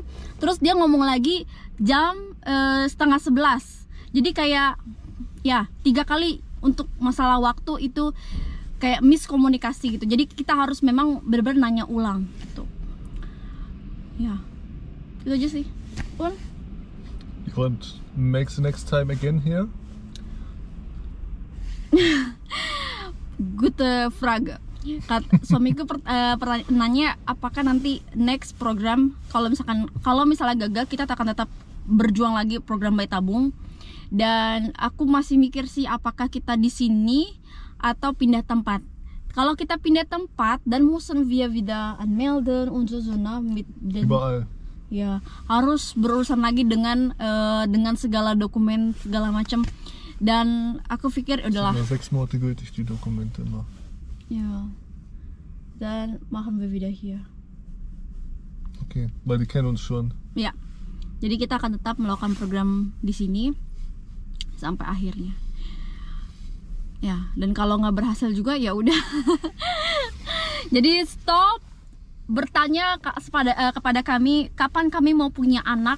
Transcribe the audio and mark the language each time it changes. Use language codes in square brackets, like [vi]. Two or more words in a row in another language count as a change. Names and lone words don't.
[id] Terus dia ngomong lagi jam setengah 11. Jadi kayak ya 3 kali untuk masalah waktu itu kayak miskomunikasi gitu. Jadi kita harus memang benar-benar nanya ulang gitu. Ya, itu aja sih. [en] You want make the next time again here? [de] Good Frage. [id] Suamiku nanya apakah nanti next program kalau misalnya gagal kita akan tetap berjuang lagi program bayi tabung. Dan aku masih mikir sih apakah kita di sini atau pindah tempat. Kalau kita pindah tempat dan [de] müssen wir wieder anmelden und so mit Überall. [id] Ya, harus berurusan lagi dengan segala dokumen segala macam. Dan aku pikir udahlah. [de] 6 Monate gültig die Dokumente immer. Ja. Dann machen wir wieder hier. Okay, weil die kennen uns schon. [id] Ya. Jadi kita akan tetap melakukan program di sini sampai akhirnya. Ya, dan kalau nggak berhasil juga ya udah. Jadi stop bertanya kepada kami kapan kami mau punya anak.